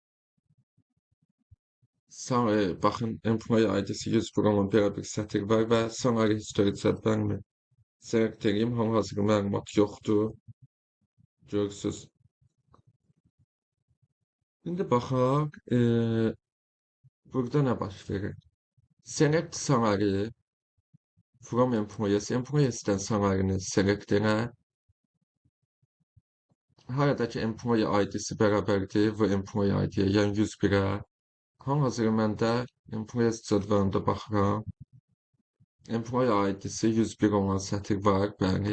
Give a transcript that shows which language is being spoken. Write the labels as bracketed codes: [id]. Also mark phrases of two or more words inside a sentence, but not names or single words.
[az] Baxın, employee ID-si 101 olan bir sətir var və [en] salary history [az] cədvəlini select edeyim. Hal-hazırda məlumat yoxdur. Görürsüz. İndi baxaq, burada nə baş verir? [en] Select salary from employees. [az] Employees'dən salary'ni select elə. Haradakı employee ID-si bərabərdir və employee ID-yə, yəni 101-ə. Hal-hazırda məndə employees cədvəlində baxıram. Employee ID-si 101 olan sətir var, bəli.